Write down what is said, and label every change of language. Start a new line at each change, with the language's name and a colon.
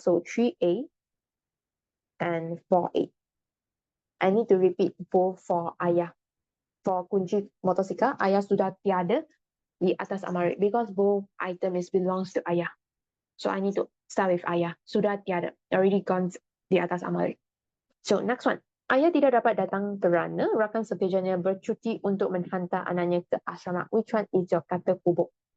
English: So 3A and 4A. I need to repeat both for ayah. For
Malay: kunci motosikal ayah sudah tiada di atas amari
English: because both item is belongs to ayah. So I need to start with ayah.
Malay: Sudah tiada.
English: Already gone
Malay: di atas amari.
English: So next one.
Malay: Ayah tidak dapat datang kerana rakan sekerjanya bercuti untuk menghantar anaknya ke asrama.
English: Which one is your kata hubung?